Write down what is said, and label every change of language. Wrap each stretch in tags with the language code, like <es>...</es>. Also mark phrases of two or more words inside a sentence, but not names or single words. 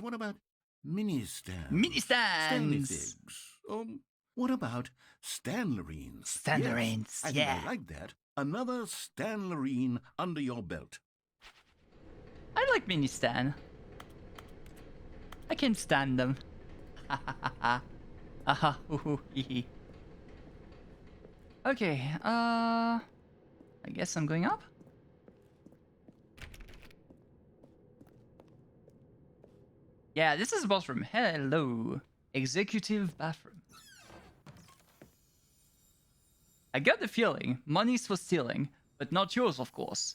<en>What about mini stands? Mini Stanley stands. figs. What about Stanlerines? Stanlerines, Yes, I think yeah. I like that. Another Stanlerine under your belt. I like mini stan. I can stand them. Ha ha ha ha. Aha, hoo hoo hee hee. Okay, I guess I'm going up. Yeah, this is the boss room. Hello. Executive bathroom. I got the feeling money's for stealing, but not yours, of course.</en>